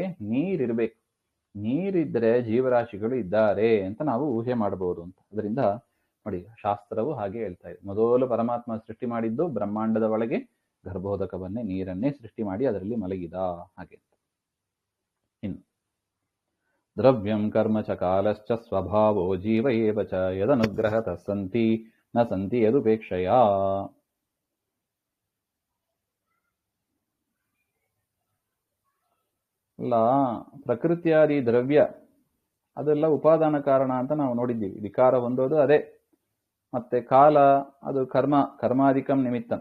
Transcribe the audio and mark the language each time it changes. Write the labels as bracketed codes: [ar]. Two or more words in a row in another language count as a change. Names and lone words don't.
[kn] ನೀರಿರ್ಬೇಕು, ನೀರಿದ್ರೆ ಜೀವರಾಶಿಗಳು ಇದ್ದಾರೆ ಅಂತ ನಾವು ಊಹೆ ಮಾಡಬಹುದು ಅಂತ. ಅದರಿಂದ ನೋಡಿ, ಶಾಸ್ತ್ರವು ಹಾಗೆ ಹೇಳ್ತಾ ಇದೆ. ಮೊದಲು ಪರಮಾತ್ಮ ಸೃಷ್ಟಿ ಮಾಡಿದ್ದು ಬ್ರಹ್ಮಾಂಡದ ಒಳಗೆ ಗರ್ಭೋದಕವನ್ನೇ, ನೀರನ್ನೇ ಸೃಷ್ಟಿ ಮಾಡಿ ಅದರಲ್ಲಿ ಮಲಗಿದ. ಹಾಗೆ ಇನ್ನು [sa] ದ್ರವ್ಯಂ ಕರ್ಮ ಚ ಕಾಲಶ್ಚ ಸ್ವಭಾವೋ ಜೀವ ಏವ ಚ ಯದನುಗ್ರಹತಃ ಸಂತಿ ನ ಸಂತಿ ಯದುಪೇಕ್ಷಯ. [kn] ಅಲ್ಲ, ಪ್ರಕೃತಿಯಾದಿ ದ್ರವ್ಯ ಅದೆಲ್ಲ ಉಪಾದಾನ ಕಾರಣ ಅಂತ ನಾವು ನೋಡಿದ್ದೀವಿ. ವಿಕಾರ ಹೊಂದೋದು ಅದೇ. ಮತ್ತೆ ಕಾಲ ಅದು [sa] ಕರ್ಮಾಧಿಕಂ ನಿಮಿತ್ತಂ.